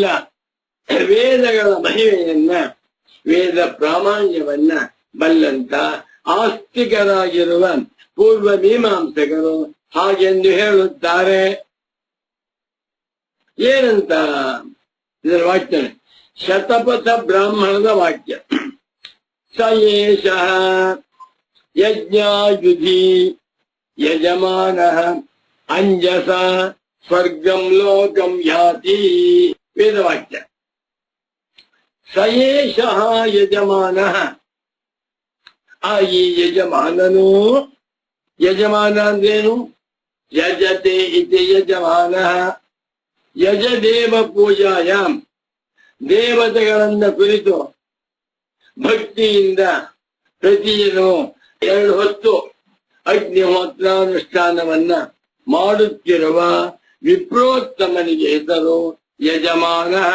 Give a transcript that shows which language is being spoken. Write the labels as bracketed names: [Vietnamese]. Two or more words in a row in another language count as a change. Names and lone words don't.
[Kannada] ವೇದಗಳ ಮಹಿಮೆಯನ್ನ ವೇದ ಪ್ರಾಮಾಣ್ಯವನ್ನ ಬಲ್ಲಂತ ಆಸ್ತಿಕರಾಗಿರುವ ಪೂರ್ವ ಮೀಮಾಂಸಕರು ಹಾಗೆಂದು ಹೇಳುತ್ತಾರೆ. ಏನಂತ? ಇದರ ವಾಕ್ಯ ಶತಪಥ ಬ್ರಾಹ್ಮಣದ ವಾಕ್ಯ. [Sanskrit] ಸ ಏಷಃ ಯಜ್ಞಾಯುಧಿ ಯಜಮಾನಃ ಅಂಜಸ ಸ್ವರ್ಗಂ ಲೋಕಂ ಯಾತಿ. ವೇದವಾಕ್ಯ. ಸ ಏಷಃ ಯಜಮಾನಃ. [Kannada] ಆ ಈ ಯಜಮಾನನು, ಯಜಮಾನ ಅಂದ್ರೇನು? [Sanskrit] ಯಜತೆ ಇತಿ ಯಜಮಾನಃ. ಯಜದೇವ ಪೂಜಾಯಾಮ್, [Kannada] ದೇವತೆಗಳನ್ನ ಕುರಿತು ಭಕ್ತಿಯಿಂದ ಪ್ರತಿದಿನ 2 ಹೊತ್ತು ಅಗ್ನಿಹೋತ್ರಾನುಷ್ಠಾನವನ್ನ ಮಾಡುತ್ತಿರುವ ವಿಪ್ರೋತ್ತಮನಿಗೆ ಹೆಸರು ಯಜಮಾನ.